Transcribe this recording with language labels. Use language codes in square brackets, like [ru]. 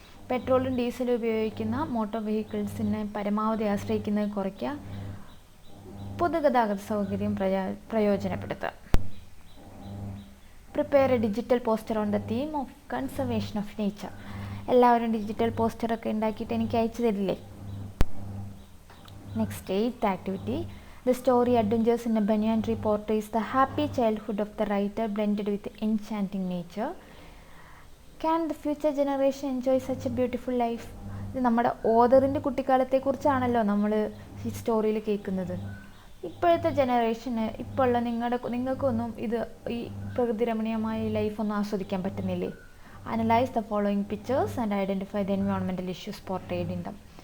[ml] പെട്രോളും ഡീസലും ഉപയോഗിക്കുന്ന മോട്ടോർ വെഹിക്കിൾസിനെ പരമാവധി ആശ്രയിക്കുന്നത് കുറയ്ക്കുക. പൊതുഗതാഗത സൗകര്യം പ്രയോജനപ്പെടുത്തുക. [en] Prepare a digital poster on the theme of conservation of nature. [ml] എല്ലാവരും ഡിജിറ്റൽ പോസ്റ്ററൊക്കെ ഉണ്ടാക്കിയിട്ട് എനിക്ക് അയച്ചു തരില്ലേ? [en] Next 8th activity. The story Adventures in a Banyan Tree portrays the happy childhood of the writer blended with enchanting nature. Can the future generation enjoy such a beautiful life? [ml] ഇത് നമ്മുടെ ഓതറിൻ്റെ കുട്ടിക്കാലത്തെക്കുറിച്ചാണല്ലോ നമ്മൾ ഈ സ്റ്റോറിയിൽ കേൾക്കുന്നത്. ഇപ്പോഴത്തെ ജനറേഷന് ഇപ്പോഴുള്ള നിങ്ങൾക്കൊന്നും ഇത് ഈ പ്രകൃതി രമണീയമായ ലൈഫൊന്നും ആസ്വദിക്കാൻ പറ്റുന്നില്ലേ? [en] Analyse the following pictures and identify the environmental issues portrayed in them.